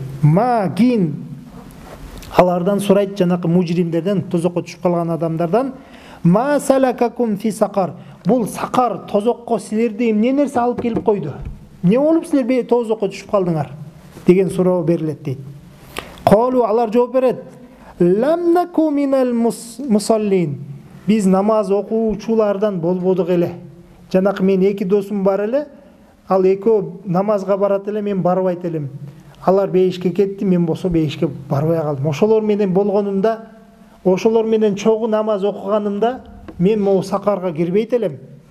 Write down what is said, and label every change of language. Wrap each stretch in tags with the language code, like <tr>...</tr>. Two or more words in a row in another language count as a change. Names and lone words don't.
<ky>Кийин алардан сурайт, жанакы мужримдерден, тозокко түшүп калган адамдардан,</ky> <ar>ما سلككم في سقر.</ar> <ky>Бул сакар тозокко силерди эмне нерсе алып келип койду? Эмне болуп силер тозокко түшүп калдыңар? Деген суроо берилет дейт. Калу, алар жооп берет.</ky> <ar>لم نك من المصلين.</ar> <ky>Биз намаз окуучулардан болбодук эле. Жанакы мен эки досум бар эле, ал экөө намазга барат эле, мен барбайт элем. Алар бейишке кетти, мен болсо бейишке барбай калдым. Ошолор менен болгонумда, ошолор менен чогуу намаз окуганымда, мен могу сакарга кирбейт элем.</ky>